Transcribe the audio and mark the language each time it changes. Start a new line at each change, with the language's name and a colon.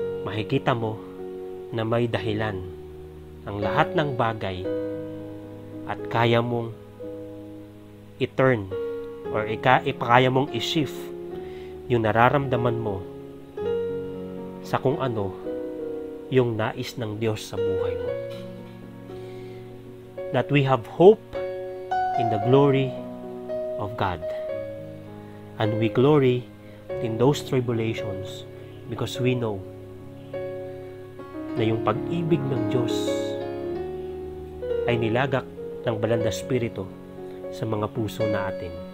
Filipino: makikita mo na may dahilan ang lahat ng bagay at kaya mong i-turn or kaya mong i-shift yung nararamdaman mo sa kung ano yung nais ng Diyos sa buhay mo.
English: That we have hope in the glory of God. And we glory in those tribulations because we know
Filipino: na yung pag-ibig ng Diyos ay nilagak ng banal na Espiritu sa mga puso natin.